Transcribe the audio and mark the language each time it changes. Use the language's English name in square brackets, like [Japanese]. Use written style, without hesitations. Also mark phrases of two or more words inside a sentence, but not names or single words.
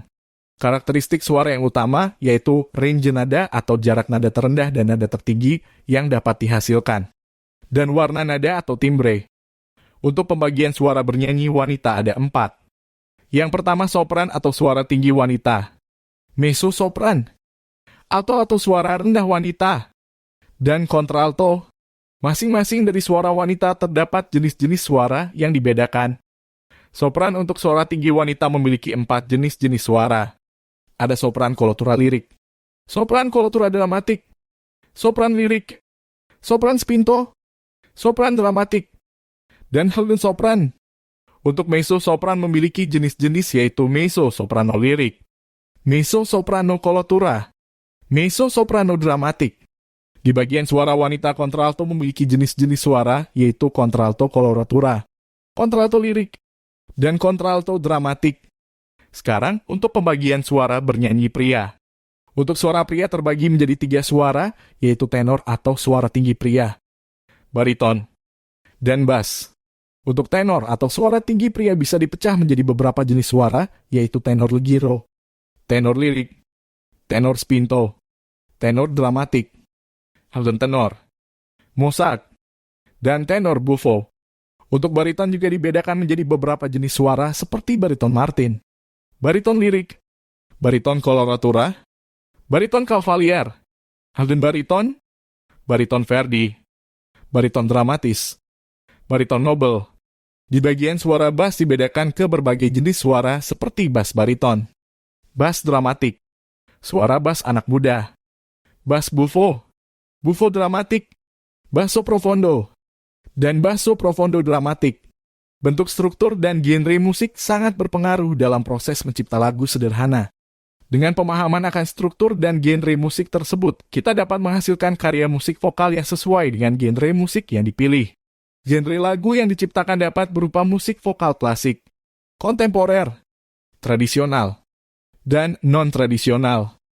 [Indonesian] Karakteristik suara yang utama yaitu range nada atau jarak nada terendah dan nada tertinggi yang dapat dihasilkan. Dan warna nada atau timbre. Untuk pembagian suara bernyanyi wanita ada 4. Yang pertama sopran atau suara tinggi wanita. Mezzo sopran. Alto atau suara rendah wanita. Dan kontralto. Masing-masing dari suara wanita terdapat jenis-jenis suara yang dibedakan. Sopran untuk suara tinggi wanita memiliki 4 jenis-jenis suara. Ada sopran kolotura lirik, sopran kolotura dramatik, sopran lirik, sopran spinto, sopran dramatik, dan Helden sopran. Untuk mezzo sopran memiliki jenis-jenis yaitu [Italian] mezzo soprano [Indonesian] lirik, [Italian] mezzo soprano [Indonesian] kolotura, [Italian] mezzo soprano [Indonesian] dramatik. Di bagian suara wanita kontralto memiliki jenis-jenis suara yaitu kontralto koloratura, kontralto lirik, dan kontralto dramatik. Sekarang untuk pembagian suara bernyanyi pria. Untuk suara pria terbagi menjadi 3 suara yaitu tenor atau suara tinggi pria, bariton, dan bass. Untuk tenor atau suara tinggi pria bisa dipecah menjadi beberapa jenis suara, yaitu [Italian] tenor leggero, [Indonesian] tenor lirik, tenor spinto, tenor dramatik, Helden tenor, mozart, dan tenor buffo. Untuk bariton juga dibedakan menjadi beberapa jenis suara seperti bariton Martin, bariton lirik, bariton koloratura, bariton cavalier, Helden bariton, bariton Verdi, bariton dramatis, bariton nobel. Di bagian suara bass dibedakan ke berbagai jenis suara seperti bass bariton, bass dramatik, suara bass anak muda, bass buffo, buffo dramatik, [Italian] basso profondo, [Indonesian] dan [Italian] basso profondo [Indonesian] dramatik. Bentuk struktur dan genre musik sangat berpengaruh dalam proses mencipta lagu sederhana. Dengan pemahaman akan struktur dan genre musik tersebut, kita dapat menghasilkan karya musik vokal yang sesuai dengan genre musik yang dipilih. Genre lagu yang diciptakan dapat berupa musik vokal klasik, kontemporer, tradisional, dan non-tradisional.